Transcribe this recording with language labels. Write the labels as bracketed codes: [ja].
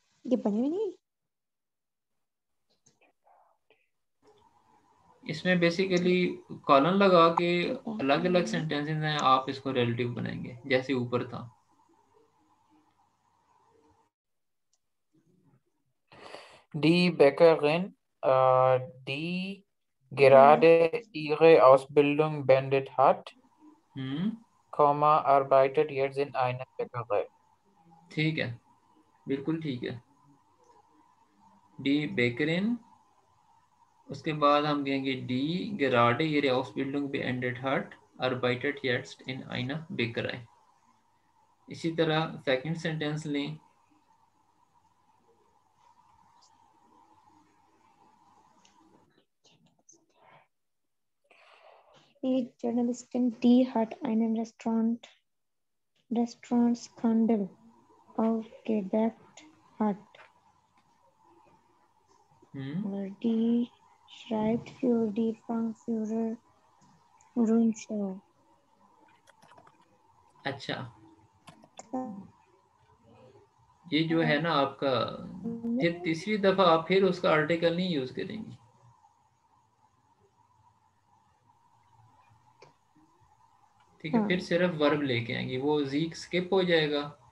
[hi] ये बने हुए नहीं। इसमें बेसिकली कॉलन लगा के ठीक है, अलग अलग सेंटेंसेस हैं, आप इसको रिलेटिव बनाएंगे जैसे ऊपर था। [de] Die Bäckerin, die gerade ihre Ausbildung beendet hat, हम्म, arbeitet jetzt in einer Bäckerei. [hi] ठीक है, बिल्कुल ठीक है। [de] डी बेकरिन, [hi] उसके बाद हम कहेंगे [de] डी gerade ihre Ausbildung beendet hat, arbeitet jetzt in einer Bäckerei। [hi] इसी तरह सेकंड सेंटेंस लें। [de] Die Journalistin, die hat einen Restaurantskandal aufgedeckt hat. और die schreibt für die Frankfurter Rundschau. [hi] अच्छा, ये जो है ना आपका, फिर तीसरी दफा आप फिर उसका आर्टिकल नहीं यूज करेंगी। ठीक है, हाँ, फिर सिर्फ वर्ब लेके आएंगी, वो जी स्किप हो जाएगा।